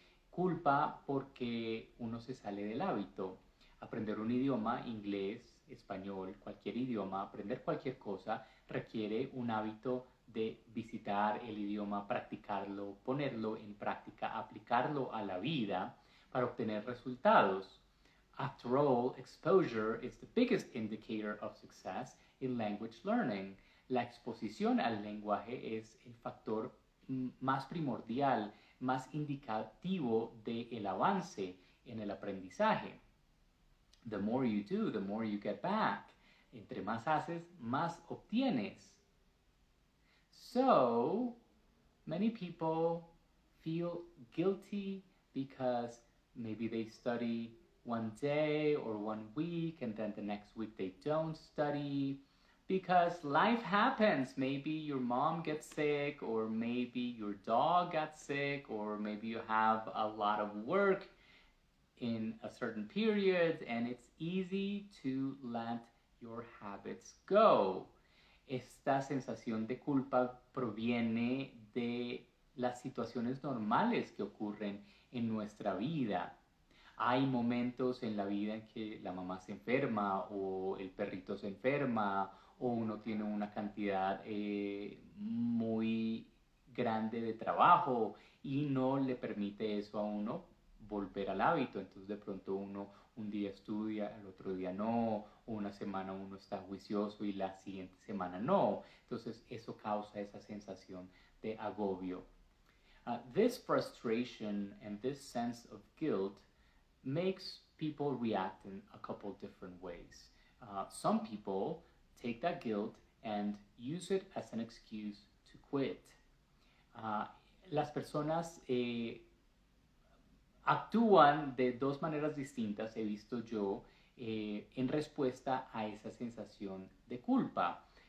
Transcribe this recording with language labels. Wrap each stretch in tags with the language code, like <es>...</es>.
<es>Culpa porque uno se sale del hábito. Aprender un idioma, inglés, español, cualquier idioma, aprender cualquier cosa, requiere un hábito de visitar el idioma, practicarlo, ponerlo en práctica, aplicarlo a la vida para obtener resultados.</es> <en>After all, exposure is the biggest indicator of success in language learning.</en> <es>La exposición al lenguaje es el factor más primordial, más indicativo del avance en el aprendizaje.</es> <en>The more you do, the more you get back.</en> <es>Entre más haces, más obtienes.</es> <en>So, many people feel guilty because maybe they study one day or one week and then the next week they don't study because life happens. Maybe your mom gets sick, or maybe your dog got sick, or maybe you have a lot of work in a certain period and it's easy to let your habits go.</en> <es>Esta sensación de culpa proviene de las situaciones normales que ocurren en nuestra vida. Hay momentos en la vida en que la mamá se enferma o el perrito se enferma o uno tiene una cantidad muy grande de trabajo y no le permite eso a uno volver al hábito. Entonces de pronto uno un día estudia, el otro día no, o una semana uno está juicioso y la siguiente semana no. Entonces eso causa esa sensación de agobio.</es> <en>This frustration and this sense of guilt makes people react in a couple different ways. Some people take that guilt and use it as an excuse to quit.</en> <es>Las personas actúan de dos maneras distintas, he visto yo, en respuesta a esa sensación de culpa.</es>